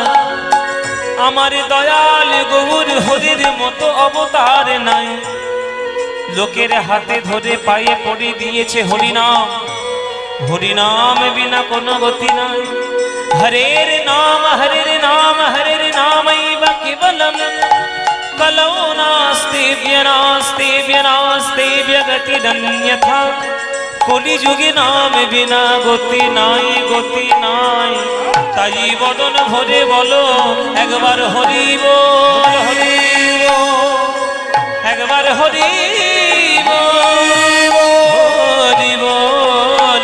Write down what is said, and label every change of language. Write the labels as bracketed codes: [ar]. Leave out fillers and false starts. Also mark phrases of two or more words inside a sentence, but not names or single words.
[bn] আমার দয়াল গৌর হরির মতো অবতার নাই। লোকের হাতে ধরে পায়ে পড়ে দিয়েছে হরিনাম, হরিনাম বিনা কোনো গতি নাই। [sa] হরের নাম, হরের নাম, হরের নামৈব কেবলম কলৌ নাস্তি নাস্তি নাস্তি গতিরন্যথা। [bn] কলিযুগে নাম বিনা গতি নাই, গতি নাই। তাই বদন ভরে বলো একবার হরি বল, হরি বল, একবার হরি বল, হরি বল।